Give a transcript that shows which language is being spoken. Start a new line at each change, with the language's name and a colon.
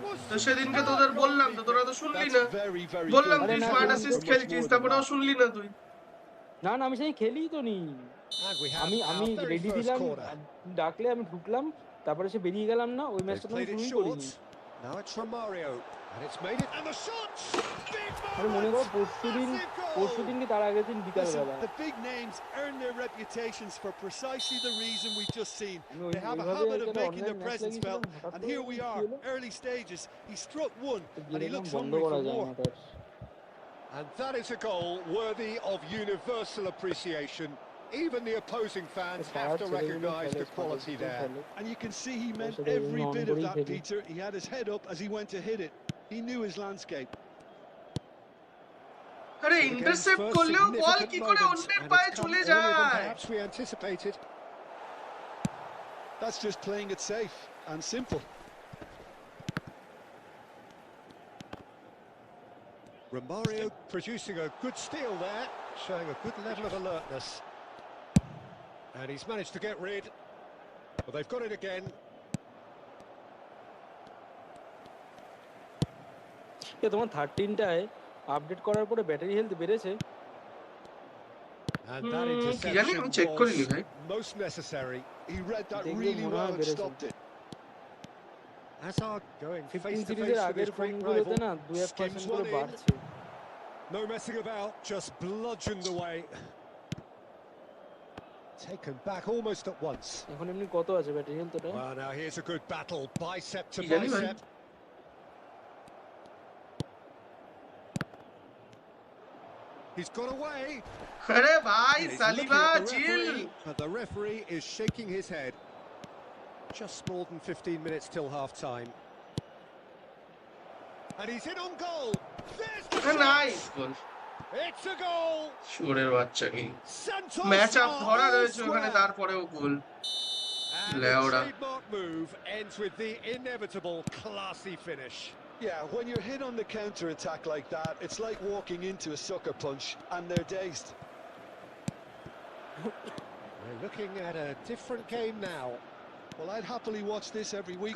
Bangla: তো সেদিনকে তোদের বললাম তো তোরা তো শুনলি না বললাম তুই স্মার্ট অ্যাসিস্ট খেলছিস তারপরেও শুনলি না তুই না না আমি সেই খেলি তো নি আমি রেডি দিলাম ডাকলে আমি ঢুকলাম তারপরে সে বেরিয়ে গেলাম না ওই ম্যাচটা আমি শুরুই করিনি
English: Now it's Romario and it's made it and the shots
Bangla: আমি মনে করো পরশুদিনকে তার আগের দিন বিকালবেলা
English: The big names earn their reputations for precisely the reason we just seen. They have a habit of making their presence felt, and here we are, early stages. He struck one and he looks hungry for more. And that is a goal worthy of universal appreciation. Even the opposing fans have to recognise the quality there. And you can see he meant every bit of that, Peter. He had his head up as he went to hit it. He knew his landscape.
Bangla: আরে intercept করলেও বল কি করে অন্যের পায়ে চলে যায়
English: perhaps we anticipated. That's just playing it safe and simple. Romario producing a good steal there, showing a good level of alertness. And he's managed to get rid. But they've got it again.
Bangla: তোমার 13টায় update করার পরে battery health বেড়েছে
English: And that interception was most necessary. He read that really well and stopped it. Hazard going face to
Bangla: 15
English: face
Bangla: সিরিজের
English: with
Bangla: আগের
English: his great
Bangla: ফোনগুলোতে
English: rival.
Bangla: না 2-1% করে বাড়ছে
English: No messing about, just bludgeoned away. Taken back almost at once.
Bangla: এখন এমনি কত আছে battery health ওটা
English: Well, now here's a good battle, bicep to bicep. He's got away.
Bangla: আরে ভাই Saliba chill
English: But the referee is shaking his head. Just more than 15 minutes till half time. And he's in on goal. There's the nice goal It's a goal.
Bangla: শুয়োরের বাচ্চা কি match up ধরা রয়েছে ওখানে তারপরেও গোল লেওড়া
English: Trademark move ends with the inevitable classy finish. Yeah, when you're hit on the counter-attack like that, it's like walking into a sucker punch and they're dazed. We're looking at a different game now. Well, I'd happily watch this every week,